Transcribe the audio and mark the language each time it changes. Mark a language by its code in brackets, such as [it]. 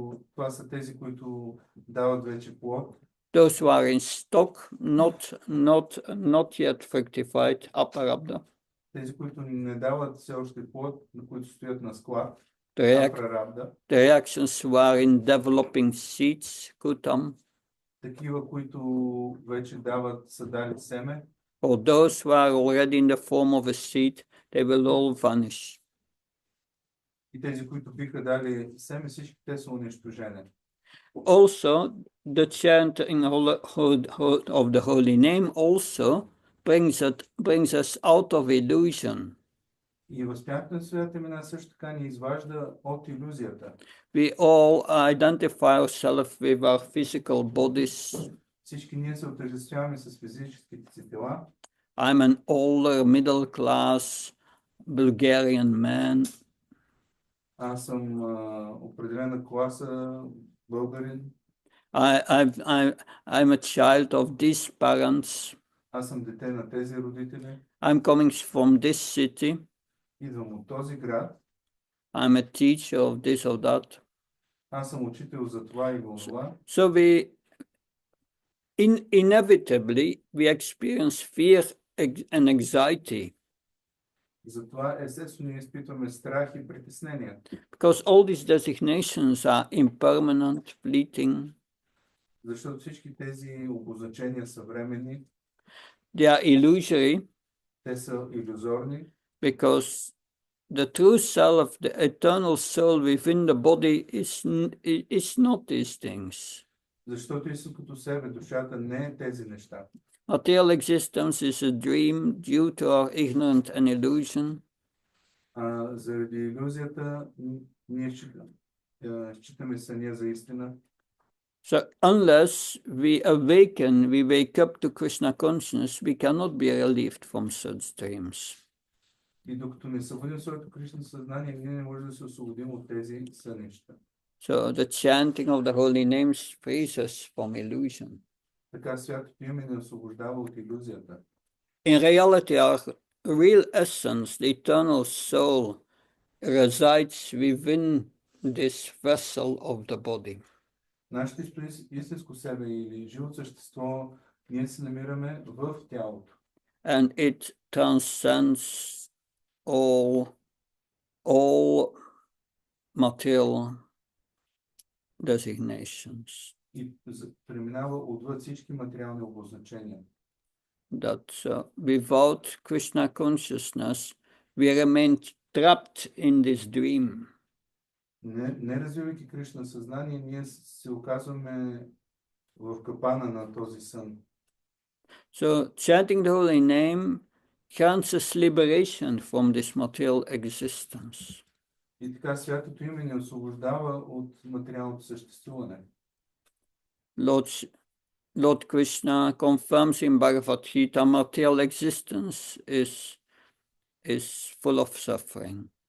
[bg] Това са тези, които дават вече плод. [en] those who are in stock, not yet fructified, aparabda. [bg] Тези, които не дават все още плод, на които стоят на склад, [en] The [bg] апрарабда. [en] reactions who are in developing seeds, kutam, [bg] Такива, които вече са дали семе. [en] or those who are already in the form of a seed, they will all vanish. [bg] И тези, които биха дали семе, всички те са унищожени. [en] Also, the chanting of the holy name also brings us out of illusion. [bg] И възпяването на своята имена също така ни изважда от илюзията. [en] We all identify ourselves with our physical bodies. [bg] Всички ние се отъждествяваме с физическите си тела. [en] I'm an older, middle-class Bulgarian man. [bg] Аз съм определена класа българин. [en] I'm a child of these parents. [bg] Аз съм дете на тези родители. [en] I'm coming from this city. [bg] Идвам от този град. [en] I'm a teacher of this or that. [bg] Аз съм учител за това и това. [en] So we inevitably we experience fear and anxiety. [bg] Затова естествено ние изпитваме страх и притеснение. [en] Because all these designations are impermanent, fleeting. [bg] Защото всички тези обозначения са временни. [en] They are illusory. [bg] Те са илюзорни. [en] Because the true self, the eternal soul within the body is not these things. [bg] Защото истинското себе, душата не е тези неща. [en] Material existence is a dream due to our ignorance and illusion. [bg] Заради илюзията ние считаме съня за истина. [en] So unless we awaken, we wake up to Krishna consciousness, we cannot be relieved from such dreams. [bg] И докато не събудим своето Кришна съзнание, ние не можем да се освободим от тези сънища. [en] So the chanting of the holy names frees us from illusion. [bg] Така святото име ни освобождава от илюзията. [en] In reality, our real essence, the eternal soul, resides within this vessel of the body. [bg] Нашето истинско себе или живо същество, ние се намираме в тялото. [en] And it transcends all material designations. [bg] И преминава отвъд всички материални обозначения. [en] That without Krishna consciousness, we remain trapped in this dream. [bg] Не развивайки Кришна съзнание, ние се оказваме в капана на този сън. [en] So chanting the holy name grants us liberation from this material existence. [bg] И така святото име ни освобождава от материалното съществуване. [en] Lord Krishna confirms in Bhagavad Gita, material existence is full of suffering.